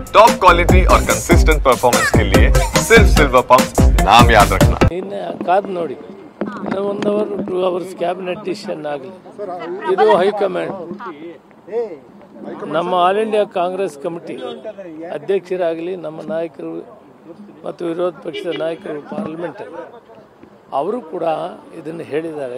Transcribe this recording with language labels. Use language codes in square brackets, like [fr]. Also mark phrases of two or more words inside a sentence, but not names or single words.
[en] top quality [hi] और [en] consistent performance [hi] के लिए सिर्फ सिल्वर पंप नाम याद रखना। [kn] ಕಾದ್ ನೋಡಿ [en] 1 hour 2 hours cabinet decision [kn] ಆಗಲಿ. ಇದು ಹೈಕಮಾಂಡ್ ನಮ್ಮ ಆಲ್ ಇಂಡಿಯಾ ಕಾಂಗ್ರೆಸ್ ಕಮಿಟಿ ಅಧ್ಯಕ್ಷರಾಗಲಿ, ನಮ್ಮ ನಾಯಕರು ಮತ್ತು ವಿರೋಧ ಪಕ್ಷದ ನಾಯಕರು ಪಾರ್ಲಿಮೆಂಟ್ ಅವರು ಕೂಡ ಇದನ್ನು ಹೇಳಿದ್ದಾರೆ.